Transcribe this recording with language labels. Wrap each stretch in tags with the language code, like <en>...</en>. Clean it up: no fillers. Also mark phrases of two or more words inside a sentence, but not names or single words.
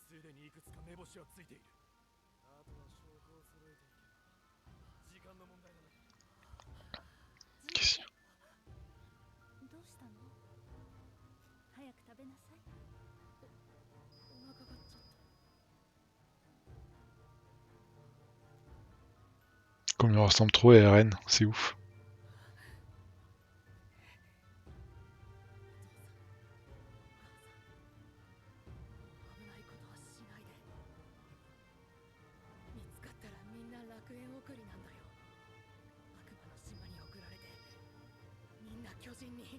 <ja>すでにいくつか目星はついている。あとは証拠を揃えていけば時間の問題だな。</ja> <fr>Qu'est-ce-</fr> <ja>どうしたの？早く食べなさい。お腹がっちゃった。</ja> <fr>Comme il ressemble trop à Eren, c'est ouf.</fr> <ja>危ないことはしないで。見つかったらみんな楽園送りなんだよ。悪魔の島に送られてみんな巨人に。</ja>